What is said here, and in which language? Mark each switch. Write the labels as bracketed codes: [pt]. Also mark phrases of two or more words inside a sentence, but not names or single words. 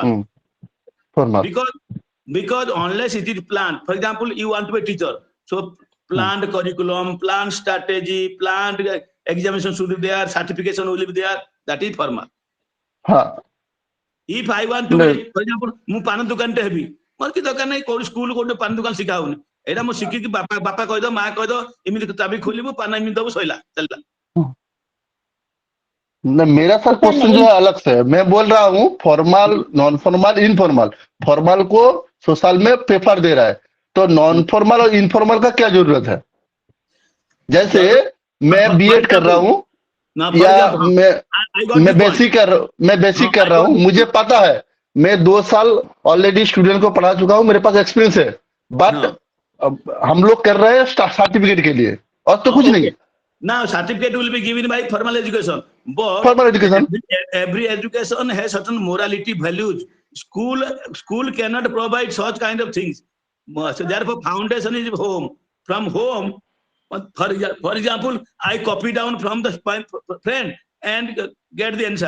[en] Formal. Because unless it is planned, for example, you want to be a teacher, so planned curriculum, planned strategy, planned examination should be there, certification will be there. That is formal. Huh. If I want to be, for example, [or] ମୁଁ ପାନ ଦୋକାନଟେ ହେବି, ମୋର କି ଦରକାର ନାହିଁ କୋଉ ସ୍କୁଲ କୋଉଠି ପାନ ଦୋକାନ ଶିଖା ହଉନି। ଏଇଟା ମୁଁ ଶିଖିକି ବାପା କହିଦବ, ମା କହିଦବ, ଏମିତି ଚାବି ଖୋଲିବୁ, ପାନ ଏମିତି ଦବୁ, ସଇଲା ଚାଲିଲା। [hi] मेरा सर सर क्वेश्चन जो है अलग से है। मैं बोल रहा हूँ [en] formal, non formal, informal. [hi] फॉर्मल को सोशल में प्रेफर दे रहा है, तो [en] non formal [hi] और इनफॉर्मल का क्या जरूरत है? जैसे मैं बीएड कर रहा हूँ या मैं बेसिक कर रहा हूँ, मुझे पता है, मैं 2 साल ऑलरेडी स्टूडेंट को पढ़ा चुका हूँ, मेरे पास एक्सपीरियंस है। बट हम लोग कर रहे हैं सर्टिफिकेट के लिए और तो कुछ नहीं। [en] Now certificate will be given by formal education, but Formal education. every education has certain morality values. School cannot provide such kind of things. So therefore foundation is home. From home, for example, I copy down from the friend and get the answer.